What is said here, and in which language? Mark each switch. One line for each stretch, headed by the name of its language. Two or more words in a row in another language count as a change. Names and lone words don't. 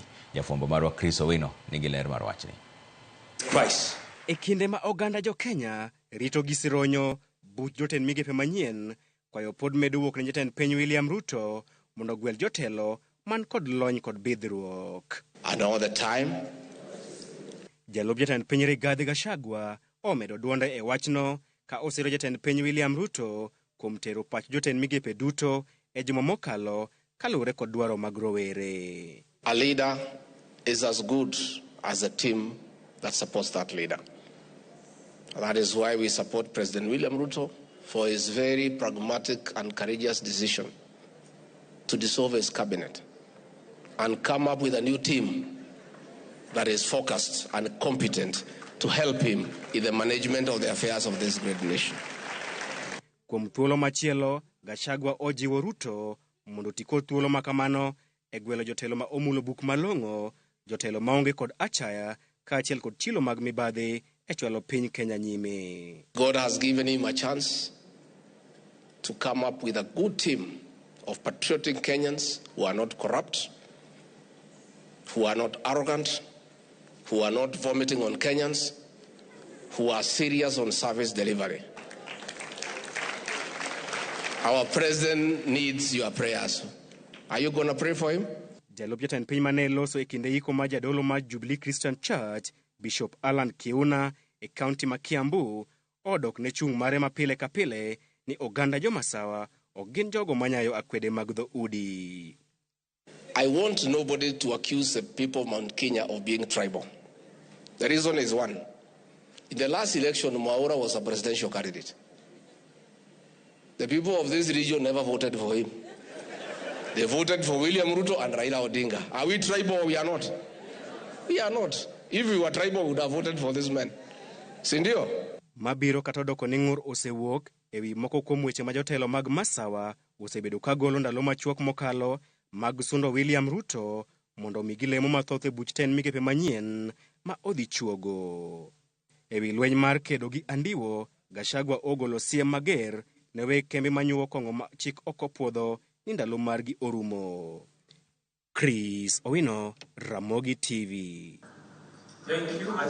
Luo (Kenya and Tanzania): Jafwambo marwa Chris Owino nigi ler mar wachni. E kinde ma oganda jo Kenya rito gi sironyo buch jotend migepe manyien, kwayo pod medo wuok ne jatend piny William Ruto mondo gwel jotelo man kod lony kod bidhruok.
English: And all the time,
Luo (Kenya and Tanzania): Jalup jatend piny Rigathi Gachagua omedo duonde e wachno ka osiro jatend piny William Ruto kuom tero pach jotend migepe duto e juma mokalo kaluwore kod dwaro mag rowere.
English: a leader is as good as a team that supports that leader. That is why we support President William Ruto for his very pragmatic and courageous decision to dissolve his cabinet and come up with a new team that is focused and competent to help him in the management of the affairs of this great nation.
Luo (Kenya and Tanzania): Kuom thuolo machielo, Gachagua ojiwo Ruto mondo tiko thuolo makamano e gwelo jotelo ma omulo buk malong'o, jotelo maonge kod achaya kaachiel kod chilo mag mibadhi e chwalo piny Kenya nyime.
English: God has given him a chance to come up with a good team of patriotic Kenyans who are not corrupt, who are not arrogant, who are not vomiting on Kenyans, who are serious on service delivery. Our president needs your prayers. Are you going to pray for him?
Luo (Kenya and Tanzania): Jalup jatend piny mane loso e kinde iko ma jadolo ma Jubilee Christian Church, Bishop Alan Kiuna e kaunti ma Kiambu, odok ne chung' mare ma pile ka pile ni oganda jo masawa ok gin jogo manyayo akwede mag dhoudi.
English: I want nobody to accuse the people of Mount Kenya of being tribal. The reason is one. In the last election, Mwaura was a presidential candidate. The people of this region never voted for him. They voted for William Ruto and Raila Odinga. Are we tribal or we are not? We are not. If we were tribal, we would have voted for this man. Sindio?
Luo (Kenya and Tanzania): Mabiro katodoko ni ng'ur osewuok ewi moko kuom weche ma jotelo mag masawa osebedo ka golo ndalo machuok mokalo mag sundo William Ruto mondo migi lemo mathoth e buch ten migepe manyien ma odhi chuogo. Ewi lweny mar kedo gi andiwo, Gachagua ogolo siem mager ne weg kembe manyuo kong'o ma chik okopuodho ni ndalo margi orumo. Chris Owino, Ramogi TV.
English: Thank you.